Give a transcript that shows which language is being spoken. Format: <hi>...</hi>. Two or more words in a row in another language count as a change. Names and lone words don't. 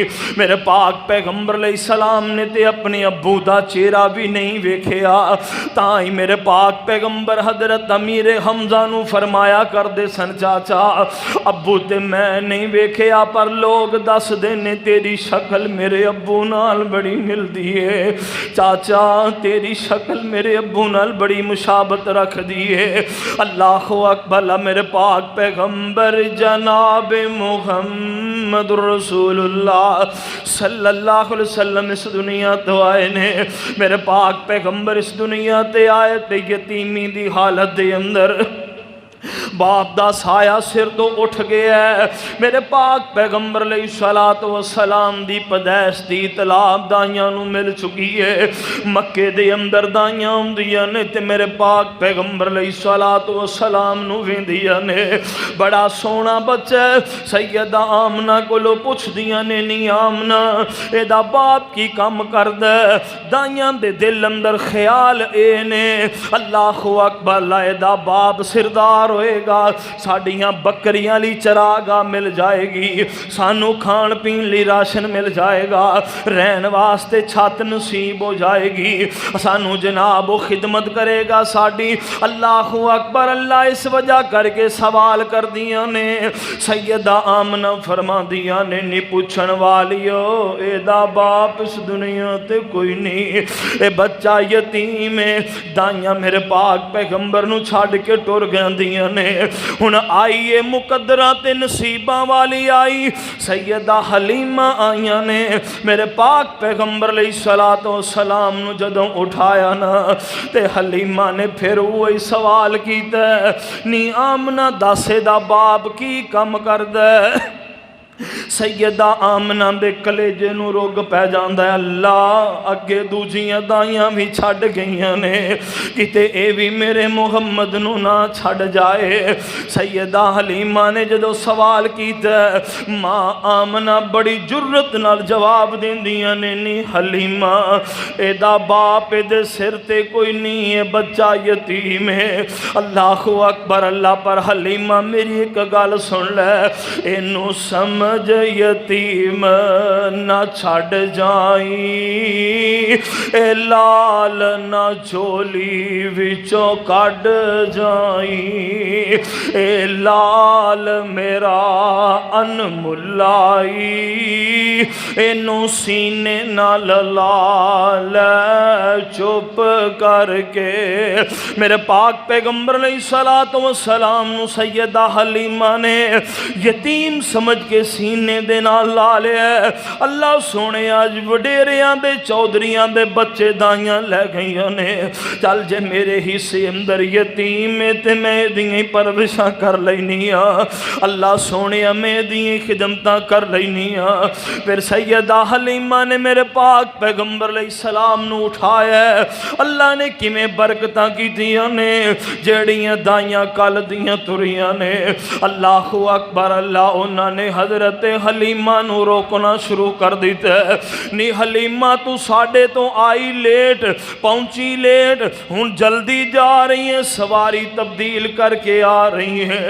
<pa>میرے پاک پیغمبر علیہ السلام نے تے اپنے ابو دا چہرہ بھی نہیں ویکھیا، تائیں میرے پاک پیغمبر حضرت امیر حمزہ نو فرمایا کر دے سن چاچا ابو تے میں نہیں ویکھیا پر لوگ دس دینے تیری شکل میرے ابو نال بڑی ملدی ہے، چاچا تیری شکل میرے ابو نال بڑی مشابت رکھ دیئے۔ اللہ اکبر، میرے پاک پیغمبر جناب محمد رسول اللہ صلی اللہ علیہ وسلم اس دنیا تو آئے نے۔ میرے پاک پیغمبر اس دنیا تے آئے تے یتیمی دی حالت دے اندر باپ دا سایہ سر تو اٹھ گیا ہے۔ میرے پاک پیغمبر علیہ السلام دی پیدائش دی اطلاع دائیاں نو مل چکی ہے۔ مکے دے اندر دائیاں ہوندیاں نے تے میرے پاک پیغمبر علیہ السلام نو ویندیاں نے بڑا سونا بچہ سیدہ آمنہ کو لو پوچھ دیاں نے نہیں آمنہ اے دا باپ کی کام کردہ، دائیاں دے دل اندر خیال اے نے اللہ اکبر، اللہ اے دا باپ سردار ہوئے گا، ساڑیاں بکریاں لی چراگاہ مل جائے گی، سانو کھان پین لی راشن مل جائے گا، رہن واسطے چھت نصیب ہو جائے گی، سانو جناب و خدمت کرے گا ساڑی۔ اللہ اکبر، اللہ اس وجہ کر کے سوال کر دیا نے۔ سیدہ آمنہ فرما دیا نے نی پوچھن والیو اے دا باپ اس دنیا تے کوئی نہیں، اے بچہ یتیم ہے۔ دائیاں میرے پاک پیغمبر نو چھاڑ کے ٹور گیا دیا نے۔ ہن آئیے مقدرہ تے نصیبہ والی آئی، سیدہ حلیمہ آئیاں نے۔ میرے پاک پیغمبر علیہ السلام نو جدوں اٹھایا نا تے حلیمہ نے پھر وہی سوال کیتا ہے نی آمنہ داسے دا باپ کی کم کردہ۔ سیدہ آمنہ دے کلیجے نو روگ پہ جاندہ ہے، اللہ اگے دوجیاں دائیاں بھی چھڑ گئیاں نے کتے اے بھی میرے محمد نو نہ چھڑ جائے۔ سیدہ حلیمہ نے جدو سوال کیتا ہے ماں آمنہ بڑی جرت نال جواب دین دیاں نے نی حلیمہ اے دا باپ اے دے سر تے کوئی نہیں ہے، بچہ یتیم ہے۔ اللہ اکبر، اللہ پر حلیمہ میری ایک گال سن لے، اینو سمجھ یتیم نہ چھڑ جائیں، اے لال نہ جھولی وچوں کڈ جائیں، اے لال میرا انملائی، اینو سینے نال لال چپ کر کے۔ میرے پاک پیغمبر علیہ السلام نو سیدہ حلیمہ نے یتیم سمجھ کے سینے دے نال لا لیا ہے۔ اللہ سونے آج وڈیریاں دے چودریاں دے بچے دائیاں لے گئیاں نے، چل جے میرے حصے اندر یتیم میں تے میں دیئیں پروشاں کر لینیاں، اللہ سونے میں دیئیں خدمتاں کر لینیاں۔ پھر سیدہ حلیمہ نے میرے پاک پیغمبر علیہ السلام نو اٹھایا ہے، اللہ نے کمیں برکتاں کی دیاں نے جیڑیاں دائیاں کل دیاں تریاں نے۔ اللہ اکبر، اللہ انہاں نے حضرت حلیمہ نو روکنا شروع کر دیتا ہے، نی حلیمہ تو ساڑھے تو آئی لیٹ، پہنچی لیٹ، ہن جلدی جا رہی ہیں، سواری تبدیل کر کے آ رہی ہیں۔</pa>